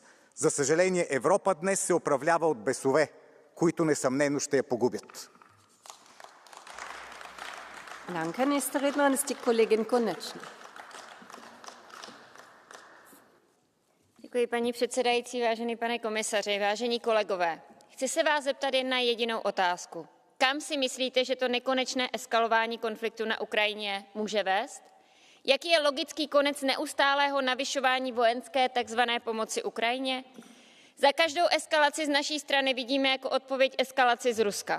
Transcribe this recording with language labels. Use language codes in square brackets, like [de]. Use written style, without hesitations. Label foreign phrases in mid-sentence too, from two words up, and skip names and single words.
[bg] За съжаление, Европа днес се управлява от бесове, които несъмнено ще я погубят. [de] Danke. Nächste Rednerin ist die Kollegin Konečná. [cs] Děkuji, paní předsedající, vážený pane komisaři, vážení kolegové. Chci se vás zeptat jen na jedinou otázku. Kam si myslíte, že to nekonečné eskalování konfliktu na Ukrajině může vést? Jaký je logický konec neustálého navyšování vojenské tzv. Pomoci Ukrajině? Za každou eskalaci z naší strany vidíme jako odpověď eskalaci z Ruska.